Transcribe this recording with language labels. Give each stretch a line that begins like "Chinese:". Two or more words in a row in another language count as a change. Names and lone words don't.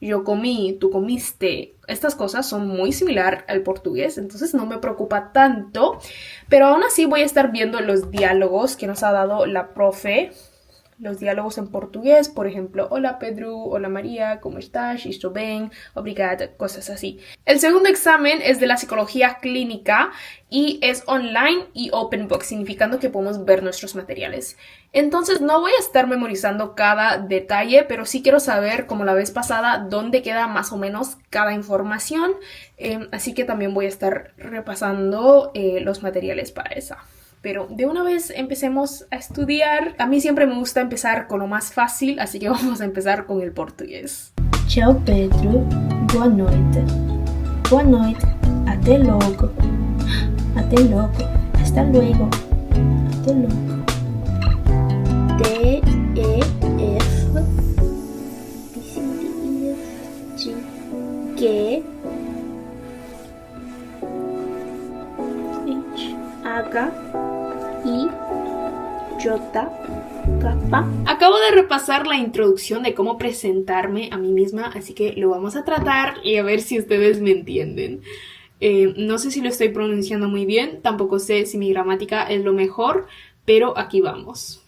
Spanish: yo comí, tú comiste. Estas cosas son muy similar al portugués, entonces no me preocupa tanto. Pero aún así voy a estar viendo los diálogos que nos ha dado la profe. Los diálogos en portugués, por ejemplo, hola Pedro, hola María, ¿cómo estás?
Portuguese: Estou bem, obrigada,
Spanish: cosas así. El segundo examen es de la psicología clínica y es online y
English: open book,
Spanish: significando que podemos ver nuestros materiales. Entonces no voy a estar memorizando cada detalle, pero sí quiero saber, como la vez pasada, dónde queda más o menos cada información. Así que también voy a estar repasando los materiales para esa. Pero de una vez empecemos a estudiar. A mí siempre me gusta empezar con lo más fácil, así que vamos a empezar con el portugués.
Portuguese: Tchau, Pedro. Boa noite. Boa noite. Até logo. Até logo.
Spanish: Hasta luego.
Portuguese: Até logo. D, E, F. B, C, D, E, F, G. G. H. H. I, J, K.
Spanish: Acabo de repasar la introducción de cómo presentarme a mí misma, así que lo vamos a tratar y a ver si ustedes me entienden. No sé si lo estoy pronunciando muy bien, tampoco sé si mi gramática es lo mejor, pero aquí vamos.